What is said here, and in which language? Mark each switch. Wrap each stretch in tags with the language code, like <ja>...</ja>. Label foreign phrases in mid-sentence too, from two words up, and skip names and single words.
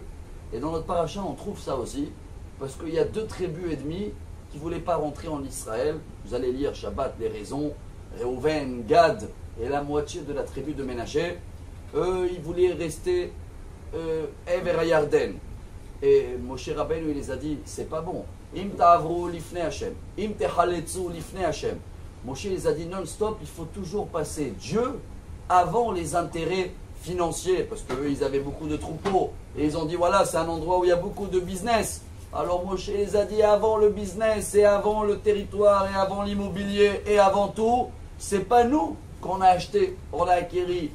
<fr>Et dans notre paracha, on trouve ça aussi, parce qu'il y a 2 tribus ennemies qui ne voulaient pas rentrer en Israël. Vous allez lire Shabbat, les raisons, Reuven, Gad, et la moitié de la tribu de Ménaché, eux, ils voulaient rester Ever Yarden. Et Moshe Rabbeinu, il les a dit, c'est pas bon.</fr> <he>אם תעברו לפני השם, אם תחלצו לפני השם.</he> <fr>Moshe les a dit non-stop, il faut toujours passer Dieu avant les intérêts financiers, parce qu'eux, ils avaient beaucoup de troupeaux. Et ils ont dit, voilà, c'est un endroit où il y a beaucoup de business. Alors Moshe les a dit, avant le business, et avant le territoire, et avant l'immobilier, et avant tout, c'est pas nous qu'on a acheté, on a acquéri.</fr>